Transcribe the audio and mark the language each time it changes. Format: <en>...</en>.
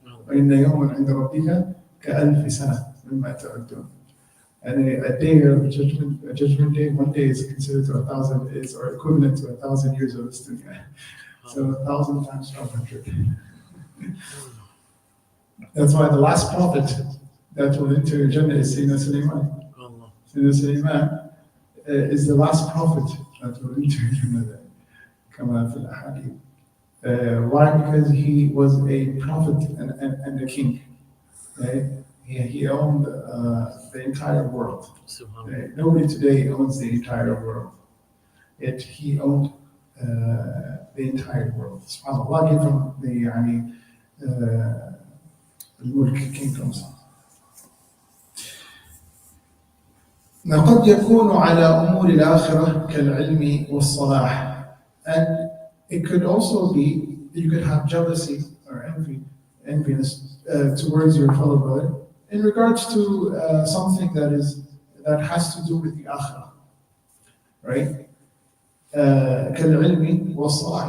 <ar>وإن يوما عند ربك كألف سنة مما تعدون.</ar> <en>And a day of a judgment day, one day is considered to 1,000, is or equivalent to 1,000 years of this dunya. So 1,000 times 500. That's why the last prophet that will enter Jannah is Sayyidina Sulaiman. Sayyidina Sulaiman is the last prophet that will enter Jannah.</en> <ar>Kama fil ahadith.</ar> <en>Why? Because he was a prophet and a king. Right? He owned the entire world. Nobody today owns the entire world. Yet he owned the entire world. SubhanAllah gave him the al-Murid kingdoms.</en> <ar>قد يكون على أمور الآخرة كالعلم والصلاح.</ar> <en>And it could also be, you could have jealousy or enviness towards your fellow brother in regards to something that has to do with the akhirah, right?</en> <ar>كالعلم والصلاح.</ar>